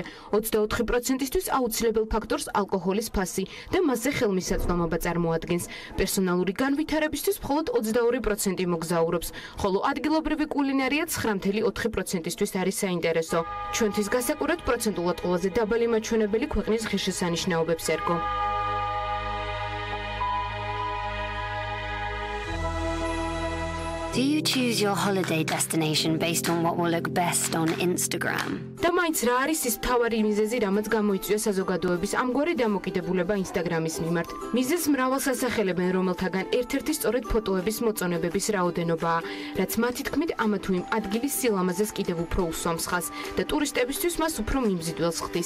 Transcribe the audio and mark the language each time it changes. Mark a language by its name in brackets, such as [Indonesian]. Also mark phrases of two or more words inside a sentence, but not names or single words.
[Georgian] 24%-ისთვის აუცილებელ ფაქტორს ალკოჰოლის ფასი და მასზე ხელმისაწვდომობა წარმოადგენს. პერსონალური განვითარებისთვის მხოლოდ 22% მოგზაურობს, ხოლო ადგილობრივი კულინარია 9.4%-ისთვის არის საინტერესო. ჩვენთვის გასაკვირად პროცენტულად ყველაზე დაბალი მაჩვენებელი ქვეყნის ღირსშესანიშნაობებს ერგო. [English] Do you choose your holiday destination based on what will look best on Instagram? [Georgian] და მაინც რა არის ის მთავარი მიზეზი, რამაც გამოიწვია საზოგადოების ამგვარი დამოკიდებულება ინსტაგრამის მიმართ. მიზეზს მრავალ სასახელებენ, რომელთაგან ერთ-ერთი სწორედ ფოტოების მოწონებების რაოდენობაა, რაც მათი თქმით ამა თუ იმ ადგილის სილამაზეს კიდევ უფრო უსვამს ხაზს და ტურისტებისთვის მას უფრო მიმზიდველს ხდის.